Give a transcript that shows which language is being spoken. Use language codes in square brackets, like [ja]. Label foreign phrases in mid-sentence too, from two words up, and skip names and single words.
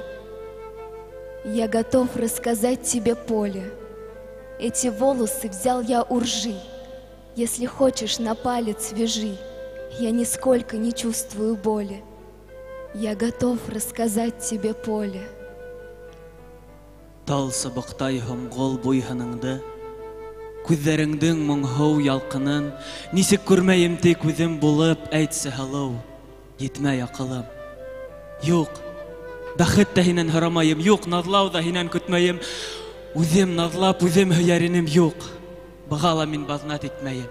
[ru] Я готов рассказать тебе, поле. Эти волосы взял я у ржи. Если хочешь, на палец вяжи. Я нисколько не чувствую боли. Я готов рассказать тебе, поле. [ba] Тал сабақтай һомғол буйһыныңды, күҙҙәреңдең моңһоу ялҡынын, нисек күрмәйем тик үҙем булып, әйтсә һылыу, етмәй аҡылым. Юҡ, бәхет тә һинән һорамайым, юҡ, наҙлау ҙа һинән көтмәйем. Үҙем наҙлап, үҙем һөйәринем, юҡ, быға ла мин баҙнат итмәйем.